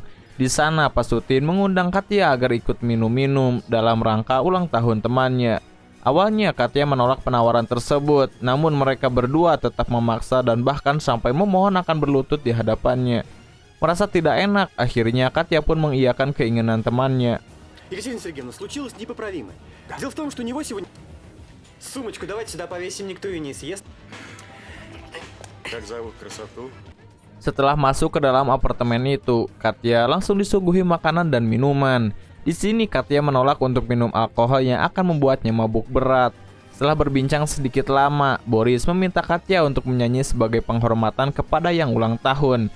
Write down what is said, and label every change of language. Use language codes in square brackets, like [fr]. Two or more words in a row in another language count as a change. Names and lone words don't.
[id] Di sana Pasutin mengundang Katya agar ikut minum-minum dalam rangka ulang tahun temannya. Awalnya Katya menolak penawaran tersebut, namun mereka berdua tetap memaksa dan bahkan sampai memohon akan berlutut di hadapannya. Merasa tidak enak, akhirnya Katya pun mengiyakan keinginan temannya. [ru] Екатерина Сергеевна, случилось непоправимое. Дело в том, что у него сегодня... Сумочку давайте сюда повесим, никто ее не съест. Как зовут красоту? [id] Setelah masuk ke dalam apartemen itu, Katya langsung disuguhi makanan dan minuman. Di sini Katya menolak untuk minum alkohol yang akan membuatnya mabuk berat. Setelah berbincang sedikit lama, Boris meminta Katya untuk menyanyi sebagai penghormatan kepada yang ulang tahun.